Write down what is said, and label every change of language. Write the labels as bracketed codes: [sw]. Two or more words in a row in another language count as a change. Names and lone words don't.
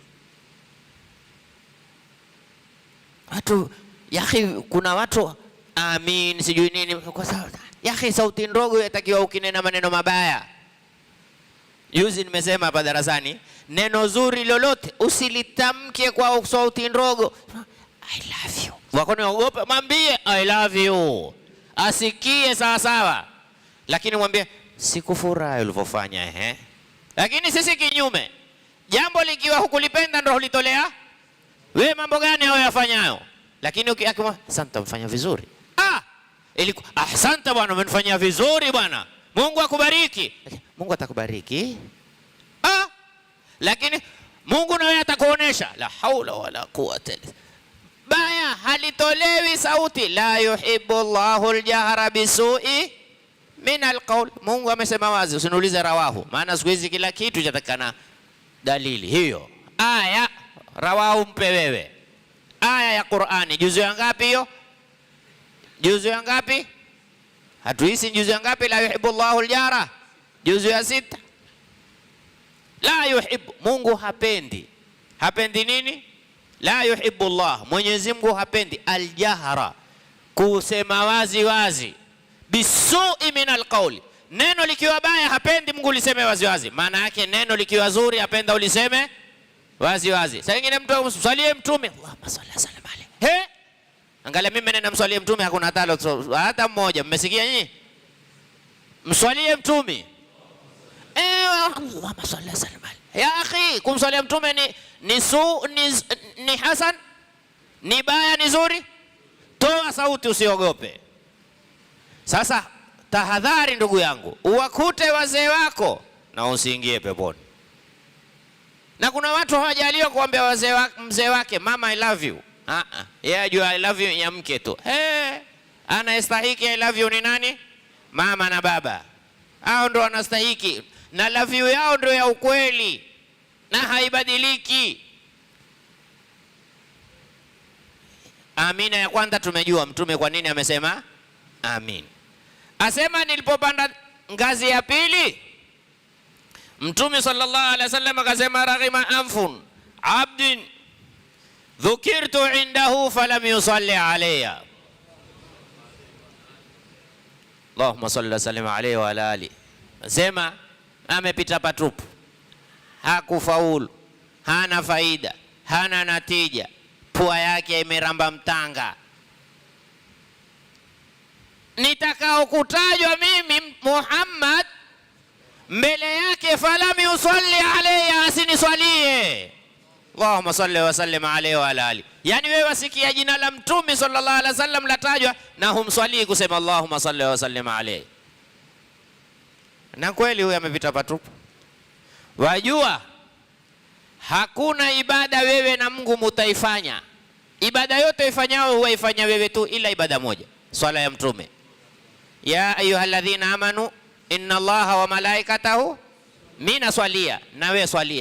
[sw] Watu yahi, kuna watu amin sijui nini kwa sababu yahi sauti ndogo yatakiwa ukinena maneno mabaya. Juzi nimesema hapa darasani, neno zuri lolote usilitamke kwa sauti ndogo. [en] I love you. [sw] Wako naogopa, mwambie [en] I love you. [sw] Asikie sawa sawa. Lakini mwambie sikufurahi ulivyofanya Lakini sisi kinyume. Jambo likiwa hukulipenda ndio hulitolea. Wewe mambo gani hao yafanyayo? Lakini ukimwambia asante, umefanya vizuri. Asante bwana, umenifanyia vizuri bwana. Mungu akubariki. Mungu atakubariki, lakini Mungu nawe atakuonesha. [ar] لا حول ولا قوة إلا بيا, [sw] halitolewi sauti. [ar] لا يحب الله الجهر بالسوء من القول. [sw] Mungu amesema wazi, usiniulize rawahu, maana siku hizi kila kitu chatakana dalili. Hiyo aya rawahu mpe wewe, aya ya Qur'ani juzu ya ngapi hiyo? Juzu ya ngapi? Hatuhisi juzu ya ngapi? [ar] لا يحب الله الجهر, [sw] juzu ya 6. [ar] لا يحب, [sw] Mungu hapendi. Hapendi nini? [ar] لا يحب الله, [sw] Mwenyezi Mungu hapendi al-jahra, kusema wazi wazi, [ar] بالسوء من القول. [sw] Neno likiwa baya hapendi Mungu liseme wazi wazi. Maana yake neno likiwa zuri apenda uliseme wazi wazi. Sasa ingine mtu mswalie mtume, [ar] اللهم صل سلم عليه. [sw] Angalia mimi nena mswalie mtume hakuna hata mmoja. Mmesikia nyinyi? Mswalie mtume. [ar] اللهم صل سلم عليه. يا أخي, [sw] kumswalia mtume ni hasan, ni baya, ni zuri? Toa sauti, usiogope. Sasa tahadhari ndugu yangu, uwakute wazee wako na usiingie peponi. Na kuna watu hawajaliwa kuambia mzee wake mama [en] I love you. [sw] Yeye ajua [en] I love you [sw] ya mke tu. Anayestahiki [en] I love you [sw] ni nani? Mama na baba. Hao ndo wanastahiki, na [en] love you [sw] yao ndio ya ukweli na haibadiliki. Amina ya kwanza tumejua mtume kwa nini amesema amin. Asema nilipopanda ngazi ya pili, mtume [ar] صلى الله عليه وسلم [sw] akasema [ar] رغم أنف عبد ذكرت عنده فلم يصل علي. اللهم صل سلم عليه وعلى آل. [sw] Asema amepita patupu, hakufaulu, hana faida, hana natija, pua yake imeramba mtanga. Nitakao kutajwa mimi Muhammad mbele yake, [ar] فلم يصل عليه, [sw] asiniswalie. [ar] اللهم صل وسلم عليه وعلى آل. [sw] Yani wewe wasikia jina la mtume [ar] صلى الله عليه وسلم [sw] latajwa na humswalii kusema [ar] اللهم صل وسلم عليه. [sw] Na kweli huyu amepita patupu. Wajua hakuna ibada wewe na Mungu mutaifanya, ibada yote ifanyao huwa ifanya wewe tu, ila ibada moja, swala ya mtume. [ar] يا أيها الذين آمنوا إن الله وملائكته, [sw] mimi naswalia na wewe swalia.